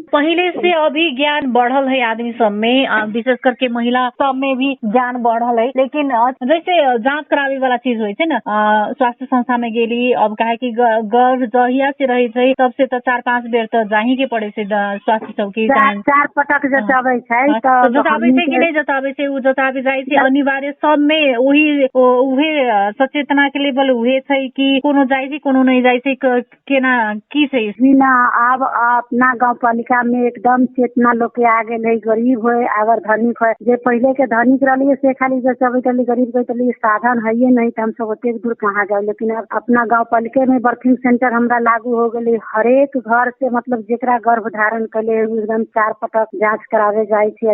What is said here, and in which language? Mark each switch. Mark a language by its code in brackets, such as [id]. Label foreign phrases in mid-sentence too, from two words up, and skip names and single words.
[mai] पहले से अभी ज्ञान बढ़ल है आदमी सब में, विशेष करके महिला सब में भी ज्ञान बढ़ल है। लेकिन जैसे जांच करावे वाला चीज होय छे ना, स्वास्थ्य संस्था में गेली अब काहे कि गर्भ जहिया से रहे छे तब से तो 4-5 बेर तो जाही के पड़े छे स्वास्थ्य चौकी। 4 पटक जतावे छे तो जतावे छे कि नहीं जतावे आवे से उ जतावे जाय छै अनिवार्य सब में उहे सचेतना के लेवल उहे छै कि कोनो जाय छै कोनो नहीं जाय छै केना की छै बिना अब अपना गांव पालिका में एकदम चेतना लोग के आ गेल है। गरीब होय अगर धनिक होय, जे पहले के धनिक रही से खाली जब गरीब के साधन है नहीं तो हम सब ओते दूर कहाँ जाए। लेकिन अब अपना गांव पालिका में [en] birthing center [mai] हमरा लागू हो गए। हरेक घर से मतलब जेकरा गर्भ धारण कले एकदम 4 पटक जांच करावे जाय छै।